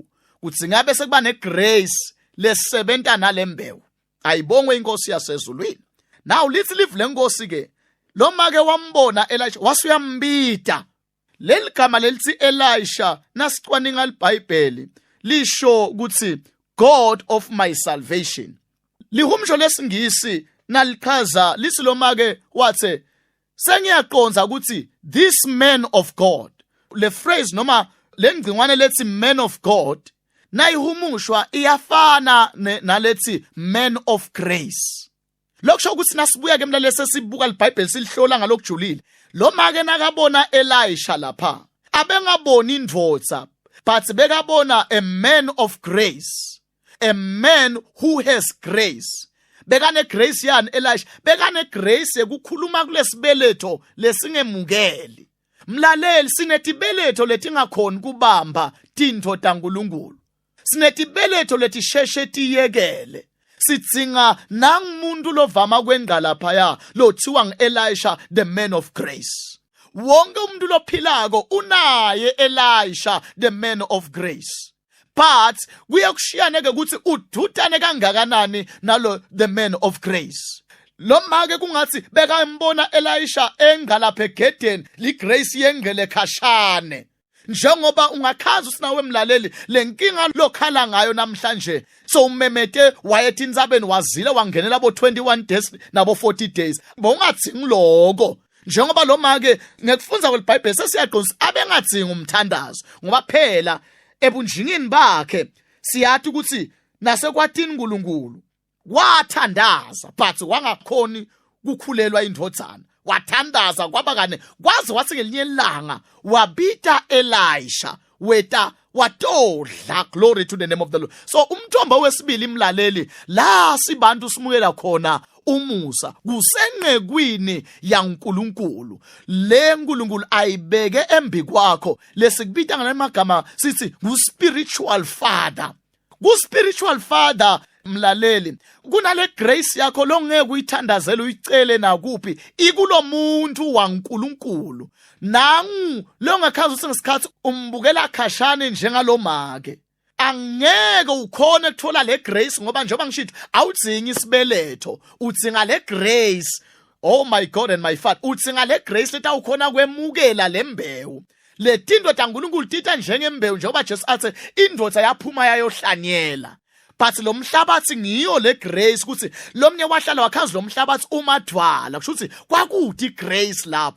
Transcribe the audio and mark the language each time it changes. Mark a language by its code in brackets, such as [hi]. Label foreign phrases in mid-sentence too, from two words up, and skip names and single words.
[ss] Kudzinga bese kuba negrace lesebenta nalembewu. Ayibongwe inkosi yasezulwini. Now lithi live lenkosi ke. Lo make wambona Elisha wasuyambita. Leli gama lelithi Elisha nasicwaninga iBhayibheli lisho ukuthi [en] God of my salvation. [ss] Lihumsho lesingisi nalichaza lithi lo make wathe sengiyaqonza ukuthi [en] this man of God. [ss] Le phrase noma lengcingwane lethi [en] man of God [ss] nayihumushwa iyafana nalethi [en] man of grace. [ss] Lokusho ukuthi nasibuya ke emlaleli sesibuka iBhayibheli silihlola ngalokujulile. Lo make nakabona Elisha lapha abengaboni indvodza but bekabona [en] a man of grace, a man who has grace. [ss] Bekane grace yani Elisha, bekane grace ekukhuluma kulesibeletho lesingemukeli. Mlaleli sinetibeletho letingakhoni kubamba tintfo taNkulunkulu. Sinetibeletho letisheshe tiyekele. Sitsinga nangumuntu lovama kwendla laphaya lothiwa ngu-Elisha [en] the man of grace. [ss] Wonke umuntu lophilako unaye Elisha [en] the man of grace. [ss] But kuyakushiyana-ke ukuthi ududane kangakanani nalo [en] the man of grace. [ss] Lo make kungathi bekambona Elisha engalapha egedeni ligrace yengele khashane. Njengoba ungakhaza usinawe emlaleli lenkinga lokhala ngayo namhlanje so umemete wayethi inzabeni wazile wangenela abo 21 days nabo 40 days bongadzingi lokho. Njengoba lo make ngekufunza kweBhayibheli sesiyaqonisa abengadzingi umthandazo ngoba phela ebunjingini bakhe siyathi ukuthi nasekwatini uNkulunkulu wathandaza but wangakhoni kukhulelwa indvodzana. Wathandaza kwabakane kwaze wathi ngelinye ilanga wabita Elisha weta watodla. [en] Glory to the name of the Lord. [ss] So umthombo wesibili imlaleli la sibantu simukela khona umusa kusenqekwini yaNkulunkulu. Le Nkulunkulu ayibeke embi kwakho lesikubita ngamagama sithi [en] spiritual father. Spiritual father [ss] mlaleli kunale grace yakho longeke uyithandazela uyicele nakuphi ikulo muntu waNkulunkulu. Nangu longakhaza usengesikhathi umbukela khashane njengalo make angeke ukhone ukuthola le grace ngoba njengoba ngishithi awudzingi isibeletho udzinga le grace. [en] Oh my God and my Father, [ss] udzinga le grace leta ukhona kwemukela lembewu. Le tinto taNkulunkulu tita njengembewu njengoba Jesu athe indvodza yaphuma yayohlanyela. But lo mhlabathi ngiyo le grace ukuthi lo mnye wahlala wakhazi lo mhlabathi umadwala kusho ukuthi kwakuthi grace lapho.